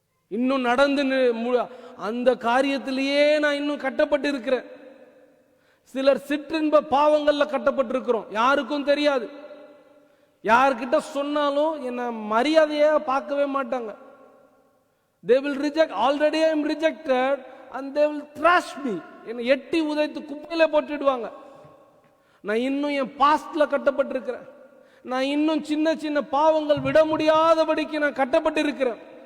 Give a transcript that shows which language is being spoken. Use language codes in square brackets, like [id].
[ta] இன்னும் நடந்து அந்த காரியத்திலேயே நான் இன்னும் கட்டப்பட்டு இருக்கிறேன். சிலர் சிற்றின்ப பாவங்கள்ல கட்டப்பட்டிருக்கிறோம், யாருக்கும் தெரியாது. யார்கிட்ட சொன்னாலும் என்ன மரியாதையா பார்க்கவே மாட்டாங்க. [en] they will reject. already I am rejected and they will trash me. [ta] என்னை எட்டி உதைத்து குப்பையில போட்டுடுவாங்க. நான் இன்னும் என் பாஸ்ட்ல கட்டப்பட்டிருக்கிறேன். நான் இன்னும் சின்ன சின்ன பாவங்கள் விட முடியாதபடிக்கு நான் கட்டப்பட்டு இருக்கிறேன்.